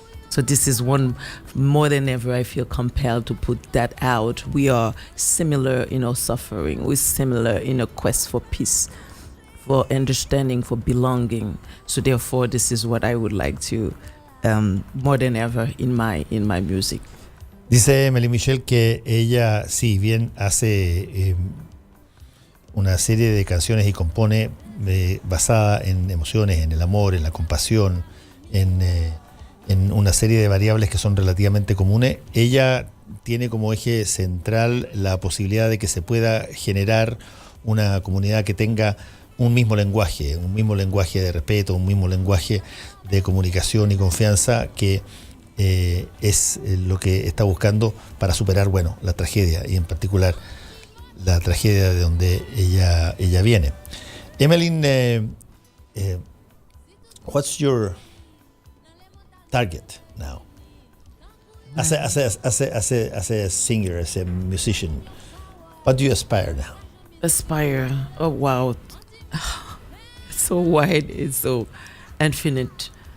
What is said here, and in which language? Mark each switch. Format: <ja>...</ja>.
<en>So this is one, more than ever I feel compelled to put that out. We are similar in our suffering, we're similar in a quest for peace, for understanding, for belonging. So therefore this is what I would like to more than ever in my music.</en> <es>Dice Emeline Michel que ella, si bien hace una serie de canciones y compone basada en emociones, en el amor, en la compasión, en una serie de variables que son relativamente comunes, ella tiene como eje central la posibilidad de que se pueda generar una comunidad que tenga un mismo lenguaje de respeto, un mismo lenguaje de comunicación y confianza, que es lo que está buscando para superar, bueno, la tragedia, y en particular la tragedia de donde ella viene.</es> <en>Emeline, what's your target now? As a singer, as a musician, what do you aspire now? Aspire, oh wow, it's so wide, it's so infinite.</en>